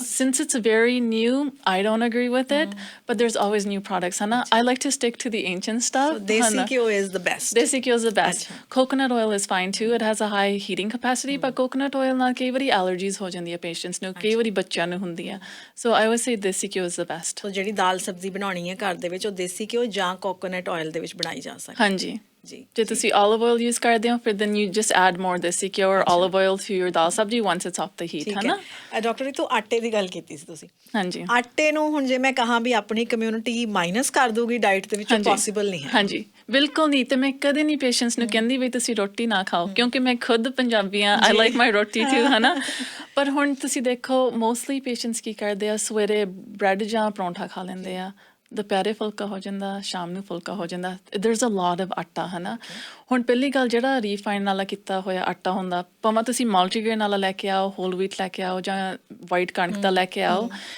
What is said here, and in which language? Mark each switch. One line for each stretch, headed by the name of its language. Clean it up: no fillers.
English: Since it's very new, I don't agree with it but there's always new products. Hana? I like to stick to the ancient stuff. So desi ghee is the best. Desi ghee is the best. Coconut oil is fine too. It has a high heating capacity but coconut oil
Punjabi: ਨਾਲ ਕਈ ਵਾਰੀ allergies ਹੋ ਜਾਂਦੀਆਂ patients ਨੂੰ ਕਈ ਵਾਰੀ ਬੱਚਿਆਂ ਨੂੰ ਹੁੰਦੀਆਂ
English: so I would say desi ghee is the best.
Punjabi: So ਜਿਹੜੀ ਦਾਲ ਸਬਜ਼ੀ ਬਣਾਉਣੀ ਹੈ ਘਰ ਦੇ ਵਿੱਚ ਉਹ ਦੇਸੀ ਘਿਓ ਜਾਂ ਕੋਕੋਨਟ ਆਇਲ ਦੇ ਵਿੱਚ ਬਣਾਈ ਜਾ ਸਕਦੀ ਹਾਂਜੀ ਜੀ ਜੇ ਤੁਸੀਂ olive oil use ਕਰਦੇ ਹੋ ਫਿਰ
English: then you just add more desi ghee or olive oil to your dal sabzi once it's off the heat
Punjabi: ਹੈ ਨਾ ਡਾਕਟਰ ਰਿਤੂ ਆਟੇ ਦੀ ਗੱਲ ਕੀਤੀ ਸੀ ਤੁਸੀਂ ਹਾਂਜੀ ਆਟੇ ਨੂੰ ਹੁਣ ਜੇ ਮੈਂ ਕਹਾਂ ਵੀ ਆਪਣੀ ਕਮਿਊਨਿਟੀ ਮਾਈਨਸ ਕਰ ਦੂਗੀ ਡਾਈਟ ਦੇ ਵਿੱਚ ਪੋਸੀਬਲ ਨਹੀਂ ਹੈ ਹਾਂਜੀ ਬਿਲਕੁਲ ਨਹੀਂ ਤੇ ਮੈਂ ਕਦੇ ਨਹੀਂ ਪੇਸ਼ੈਂਟਸ ਨੂੰ ਕਹਿੰਦੀ ਵੀ ਤੁਸੀਂ ਰੋਟੀ ਨਾ ਖਾਓ ਕਿਉਂਕਿ ਮੈਂ ਖੁਦ ਪੰਜਾਬੀ ਆ
English: I like my roti too
Punjabi: ਹੈ ਨਾ ਪਰ ਹੁਣ ਤੁਸੀਂ ਦੇਖੋ ਮੋਸਟਲੀ ਪੇਸ਼ੈਂਟਸ ਕੀ ਕਰਦੇ ਆ ਸਵੇਰੇ ਬ੍ਰੈਡ ਜਾਂ ਪਰੌਂਠਾ ਖਾ ਲੈਂਦੇ ਆ ਦੁਪਹਿਰੇ ਫੁਲਕਾ ਹੋ ਜਾਂਦਾ ਸ਼ਾਮ ਨੂੰ ਫੁਲਕਾ ਹੋ ਜਾਂਦਾ
English: there's a lot of
Punjabi: ਆਟਾ ਹੈ ਨਾ ਹੁਣ ਪਹਿਲੀ ਗੱਲ ਜਿਹੜਾ ਰੀਫਾਈਨ ਵਾਲਾ ਕੀਤਾ ਹੋਇਆ ਆਟਾ ਹੁੰਦਾ ਭਾਵੇਂ ਤੁਸੀਂ ਮਲਟੀਗ੍ਰੇਨ ਵਾਲਾ ਲੈ ਕੇ ਆਓ ਹੋਲ ਵੀਟ ਲੈ ਕੇ ਆਓ ਜਾਂ ਵਾਈਟ ਕਣਕ ਦਾ ਲੈ ਕੇ ਆਓ